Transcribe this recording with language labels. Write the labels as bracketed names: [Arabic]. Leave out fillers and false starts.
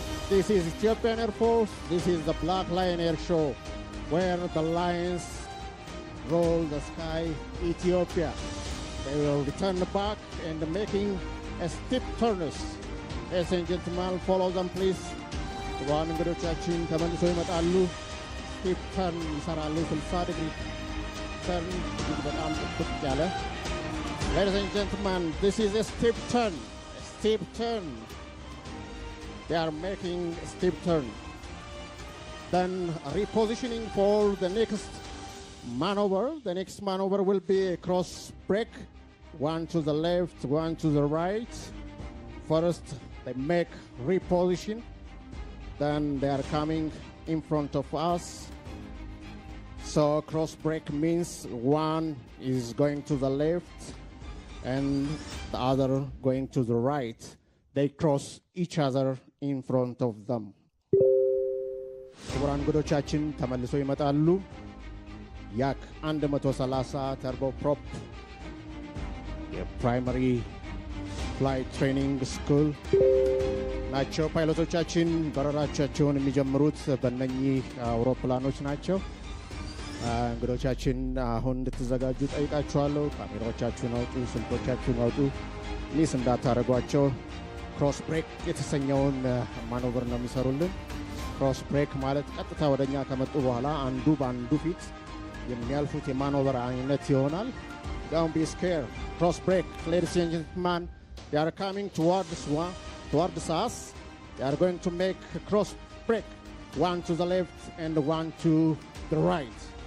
[English] This is Ethiopian Air Force. This is the Black Lion Air Show, where the lions roll the sky, Ethiopia. They will return back and making a steep turns Ladies and gentlemen, follow them please. [Amharic] ክቡራን እንግዶቻችን ተመልሰው ይመጣሉ። ስቲፕ ተርን ይሰራሉ። 60 ዲግሪ ተርን እጅግ በጣም ጥብቅ ያለ። [English] Ladies and gentlemen, this is a steep turn. A steep turn. They are making a steep turn. Then repositioning for the next maneuver. The next maneuver will be a cross break. One to the left, one to the right. First, they make reposition. Then they are coming in front of us. So cross break means one is going to the left and the other going to the right. They cross each other in front of them. [Amharic] ክቡራን እንግዶቻችን ተመልሰው ይመጣሉ። ያክ 130 ተርቦ ፕሮፕ የፕራይመሪ ፍላይት ትሬኒንግ ስኩል ናቸው። ፓይለቶቻችን በረራቸውን የሚጀምሩት በእነኚህ አውሮፕላኖች ናቸው። እንግዶቻችን አሁን እንድትዘጋጁ ጠይቃችኋለሁ። ካሜራዎቻችሁን አውጡ፣ ስልኮቻችሁን አውጡ። ሚስ እንዳታደርጓቸው። ክሮስ ብሬክ የተሰኘውን ማኖቨር ነው የሚሰሩልን። ክሮስ ብሬክ ማለት ቀጥታ ወደኛ ከመጡ በኋላ አንዱ በአንዱ ፊት የሚያልፉት የማኖቨር አይነት ይሆናል። [English] Don't be scared. Cross break, ladies and gentlemen. They are coming towards us. They are going to make a cross break. One to the left and one to the right.